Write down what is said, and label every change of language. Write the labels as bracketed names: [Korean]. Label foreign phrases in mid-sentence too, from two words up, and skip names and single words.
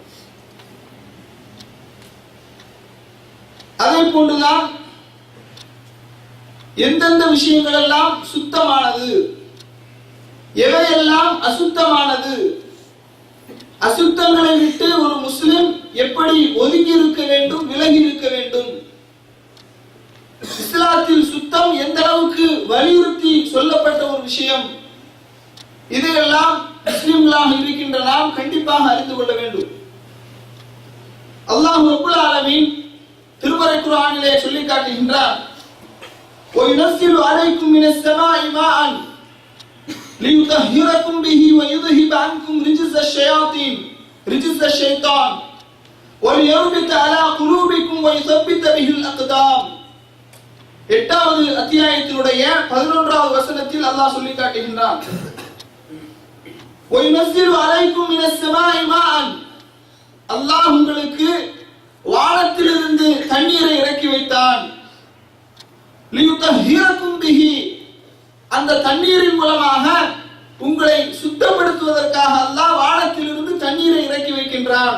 [Tamil] அதை போன்றுதான் எந்தெந்த விஷயங்கள் எல்லாம் சுத்தமானது, எவையெல்லாம் அசுத்தமானது, அசுத்தங்களை விட்டு ஒரு முஸ்லிம் எப்படி ஒதுங்கி இருக்க வேண்டும், விலகி இருக்க வேண்டும், இஸ்லாத்தில் சுத்தம் எந்த அளவுக்கு வலியுறுத்தி சொல்லப்பட்ட ஒரு விஷயம், இதையெல்லாம் முஸ்லிம்களாக இருக்கின்ற நாம் கண்டிப்பாக அறிந்து கொள்ள வேண்டும். அல்லாஹ் [Arabic] رب العالمين [Tamil] திருமறை குர்ஆனிலே சொல்லி காட்டுகின்றார், [Arabic] وَيُنَزِّلُ عَلَيْكُم مِّنَ السَّمَاءِ مَاءً لِيُطَهِّرَكُم بِهِ وَيُذْهِبَ عَنكُم رِجْزَ الشَّيْطَانِ وَلِيَرْبِطَ عَلَى قُلُوبِكُمْ وَيُثَبِّتَ بِهِ الْأَقْدَامَ. [Tamil] 8வது அத்தியாயத்தினுடைய 11வது வசனத்தில் அல்லாஹ் சொல்லி காட்டுகின்றான், [Arabic] وَيُنَزِّلُ عَلَيْكُم مِّنَ السَّمَاءِ مَاءً, [Tamil] அல்லாஹ் உங்களுக்கு வானத்திலிருந்து தண்ணீரை இறக்கி வைத்தான். [Arabic] ليطهركم به, [Tamil] அந்த தண்ணீரின் மூலமாக உங்களை சுத்தப்படுத்துவதற்காக அல்லாஹ் வானத்திலிருந்து தண்ணீரை இறக்கி வைக்கின்றான்.